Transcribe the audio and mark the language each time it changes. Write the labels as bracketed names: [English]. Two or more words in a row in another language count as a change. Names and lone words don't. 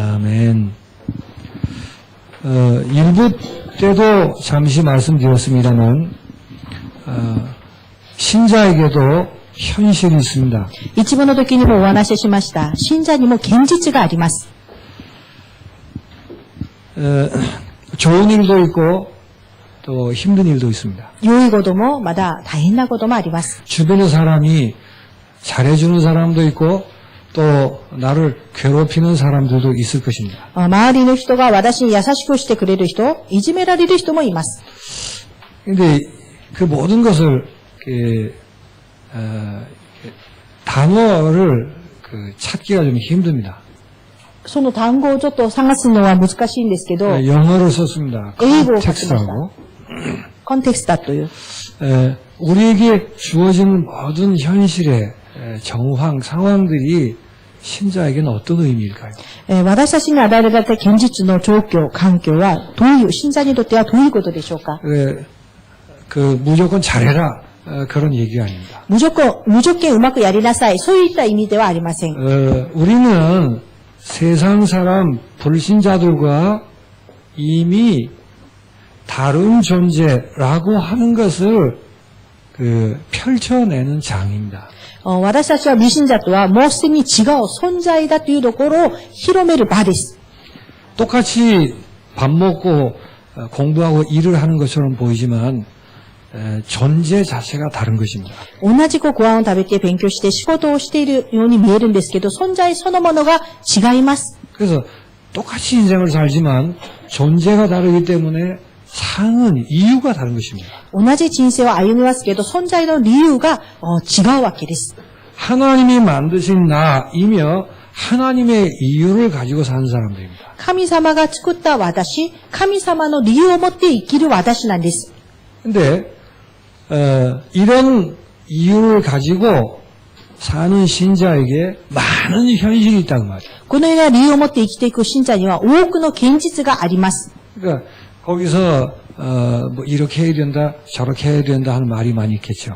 [Korean] 아멘. 일부 때도 잠시 말씀드렸습니다만, 신자에게도 현실이 있습니다. [Japanese] 一部の時にもお話ししました。信者にも現実があります。 [Korean] 좋은 일도 있고 또 힘든 일도 있습니다. [Japanese] 良いこともまだ大変なこともあります。 [Korean] 주변의 사람이 잘해주는 사람도 있고 또 나를 괴롭히는 사람들도 있을 것입니다. [Japanese] 周りの人が私に優しくしてくれる人、いじめられる人もいます。 [Korean] 근데 그 모든 것을 단어를 찾기가 좀 힘듭니다. [Japanese] その単語をちょっと探すのは難しいんですけど、 [Korean] 영어로 썼습니다. [Japanese] 英語を書きました [Korean] 텍스트라고. [Japanese] コンテクスタという。 [Korean] 우리에게 주어지는 모든 현실의 정황, 상황들이 신자에게는 어떤 의미일까요? [Japanese] 私たちに与えられた現実の状況、環境はどういう、信者にとってはどういうことでしょうか。 [Korean] 무조건 잘해라 그런 얘기가 아닙니다. [Japanese] 無条件うまくやりなさい。そういった意味ではありません。 [Korean] 우리는 세상 사람 불신자들과 이미 다른 존재라고 하는 것을 펼쳐내는 장입니다. [Japanese] 私たちは未信者とはもうすでに違う存在だというところを広める場です。 [Korean] 똑같이 밥 먹고 공부하고 일을 하는 것처럼 보이지만 존재 자체가 다른 것입니다. [Japanese] 同じくご飯を食べて勉強して仕事をしているように見えるんですけど、存在そのものが違います。 [Korean] 그래서 똑같이 인생을 살지만 존재가 다르기 때문에 상은 이유가 다른 것입니다. [Japanese] 同じ人生を歩みますけど、存在の理由が違うわけです。 [Korean] 하나님이 만드신 나이며 하나님의 이유를 가지고 사는 사람들입니다. [Japanese] 神様が作った私、神様の理由を持って生きる私なんです。 [Korean] 근데 이런 이유를 가지고 사는 신자에게 많은 현실이 있다는 말이에요. [Japanese] このような理由を持って生きていく信者には多くの現実があります。 [Korean] 그러니까 거기서 뭐 이렇게 해야 된다, 저렇게 해야 된다 하는 말이 많이 있겠죠.